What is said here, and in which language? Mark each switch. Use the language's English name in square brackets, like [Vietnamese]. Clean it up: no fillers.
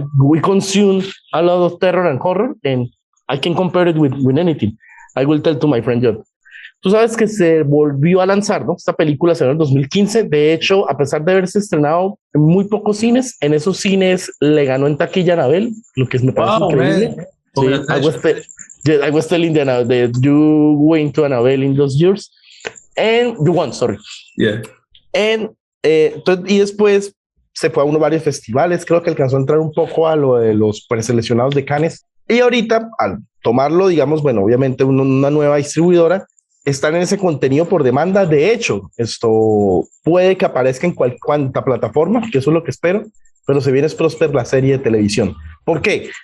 [English] We consume a lot of terror and horror, and I can compare it with anything. I will tell to my friend Jhon. [Spanish] Tú sabes que se volvió a lanzar, ¿no? Esta película se en el 2015. De hecho, a pesar de haberse estrenado en muy pocos cines, en esos cines le ganó en taquilla a Anabel, lo que me parece increíble. [English] Sí, I was telling Diana that you went to Annabelle in those years, and you won, sorry. Yeah. [Spanish] And, y después se fue a varios festivales, creo que alcanzó a entrar un poco a lo de los preseleccionados de Cannes. Y ahorita, al tomarlo, digamos, bueno, obviamente una nueva distribuidora, están en ese contenido por demanda. De hecho, esto puede que aparezca en cuanta plataforma, que eso es lo que espero, pero se viene Prosper, la serie de televisión. ¿Por qué?